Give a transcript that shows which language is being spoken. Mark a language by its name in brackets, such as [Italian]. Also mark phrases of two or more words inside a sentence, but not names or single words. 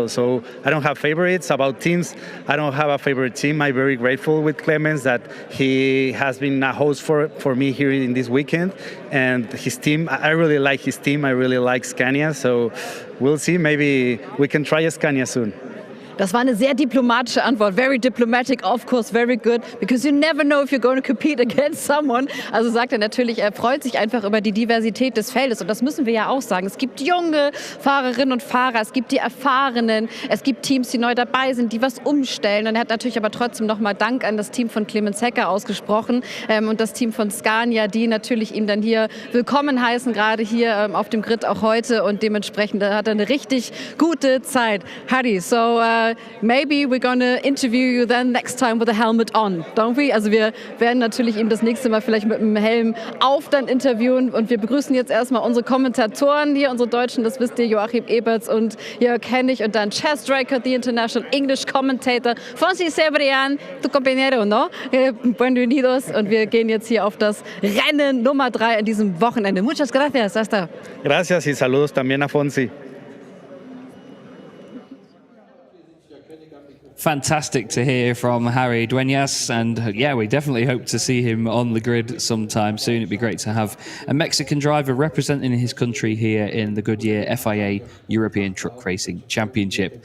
[English] So I don't have favorites about teams. I don't have a favorite team. I'm very grateful with Clemens that he has been a host for me here in this weekend. And his team, I really like his team. I really like Scania. So we'll see. Maybe we can try a Scania soon. [German] Das war eine sehr diplomatische Antwort. [English] Very diplomatic, of course, very good, because you never know if you're going to compete against someone. [German] Also sagt er natürlich, er freut sich einfach über die Diversität des Feldes. Und das müssen wir ja auch sagen. Es gibt junge Fahrerinnen und Fahrer, es gibt die Erfahrenen, es gibt Teams, die neu dabei sind, die was umstellen. Und er hat natürlich aber trotzdem nochmal Dank an das Team von Clemens Hecker ausgesprochen und das Team von Scania, die natürlich ihm dann hier willkommen heißen, gerade hier auf dem Grid auch heute. Und dementsprechend hat er eine richtig gute Zeit. [English] Hadi, so maybe we're going to interview you then next time with a helmet on, don't we? [German] Also wir werden natürlich ihn das nächste Mal vielleicht mit einem Helm auf dann interviewen und wir begrüßen jetzt erstmal unsere Kommentatoren hier, unsere Deutschen, das wisst ihr, Joachim Eberts und Jörg Hennig und dann Chas Draker, [English] the International English Commentator. [Spanish] Fonsi Sebrian, tu compañero, ¿no? [German] Bienvenidos und wir gehen jetzt hier auf das Rennen Nummer 3 an diesem Wochenende. [Spanish] Muchas gracias, hasta. Gracias y saludos también a Fonsi. [English] Fantastic to hear from Harry Dueñas, and yeah, we definitely hope to see him on the grid sometime soon. It'd be great to have a Mexican driver representing his country here in the Goodyear FIA European Truck Racing Championship.